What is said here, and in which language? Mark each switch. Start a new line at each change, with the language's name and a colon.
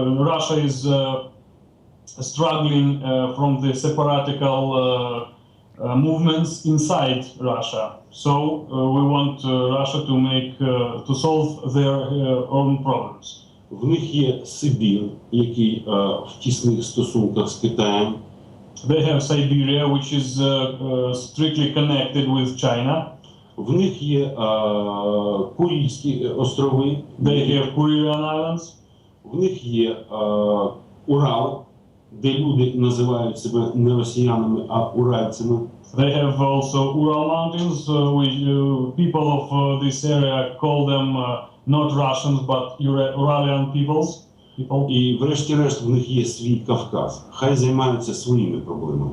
English: Russia is struggling from the separatical movements inside Russia. So we want Russia to solve their own problems.
Ukrainian: В них є Сибір, який в тісних стосунках з Китаєм.
English: They have Siberia, which is strictly connected with China.
Ukrainian: В них є Курильські острови.
English: They have Kurilian Islands.
Ukrainian: В них є Урал, де люди називають себе не росіянами, а уральцями.
English: They have also Ural Mountains, which people of this area call them not Russians, but Uralian peoples.
Ukrainian: І врешті-решт в них є свій Кавказ. Хай займаються своїми проблемами.